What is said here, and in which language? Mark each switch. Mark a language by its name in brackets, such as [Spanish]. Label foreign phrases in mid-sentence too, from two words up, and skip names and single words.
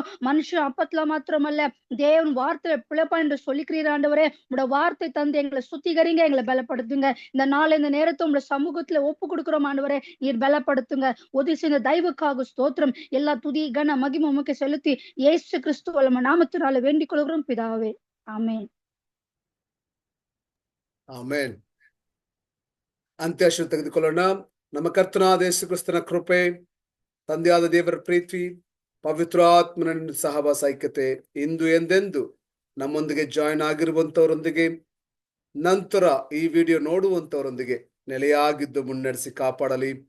[Tamil] மனுஷன் அப்பத்துல மாத்திரமல்ல, தேவன் வார்த்தை பிழைப்பா என்று சொல்லிக்கிறீர் ஆண்டவரே. உங்களோட வார்த்தை தந்து எங்களை சுத்திகரிங்க, எங்களை பலப்படுத்துங்க. இந்த நாள் இந்த நேரத்தை உங்களோட சமூகத்துல ஒப்பு கொடுக்கிறோம் ஆண்டவரே. நீர் பலப்படுத்துங்க. உதவி செய்த தயவுக்காக ஸ்தோத்திரம். எல்லா துதி கன மகிமை உமக்கு செலுத்தி இயேசு கிறிஸ்து வல்லமை நாமத்தினால வேண்டிக் கொள்கிறோம் பிதாவே. [Kannada] ಆಮೆನ್. ಆಮೆನ್. ಅಂತ್ಯಾಶ್ರು ತೆಗೆದುಕೊಳ್ಳೋಣ. ನಮ್ಮ ಕರ್ತನಾದ ಯೇಸು ಕ್ರಿಸ್ತನ ಕೃಪೆ, ತಂದೆಯಾದ ದೇವರ ಪ್ರೀತಿ, ಪವಿತ್ರಾತ್ಮನ ಸಹವಾಸ ಐಕ್ಯತೆ ಇಂದು ಎಂದೆಂದು ನಮ್ಮೊಂದಿಗೆ ಜಾಯಿನ್ ಆಗಿರುವಂತವರೊಂದಿಗೆ, ನಂತರ ಈ ವಿಡಿಯೋ ನೋಡುವಂತವರೊಂದಿಗೆ ನೆಲೆಯಾಗಿದ್ದು ಮುನ್ನಡೆಸಿ ಕಾಪಾಡಲಿ.